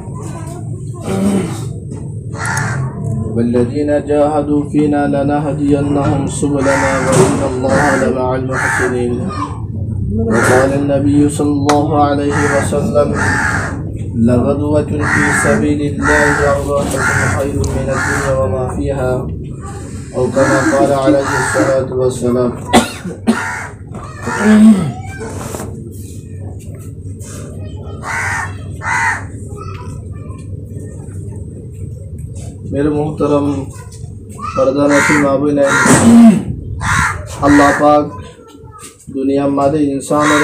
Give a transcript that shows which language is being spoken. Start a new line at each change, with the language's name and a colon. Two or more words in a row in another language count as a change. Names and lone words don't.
Arabic: والذين جاهدوا فينا لنهدينهم سبلنا وإن الله لمع المحسنين. وقال النبي صلى الله عليه وسلم لغدوة في سبيل الله أرواحكم خير من الدنيا وما فيها أو كما قال عليه الصلاة والسلام.
Urdu: मेरे मोहतरम पर्दानशी माबून अल्लाह पाक दुनिया मादे इंसान और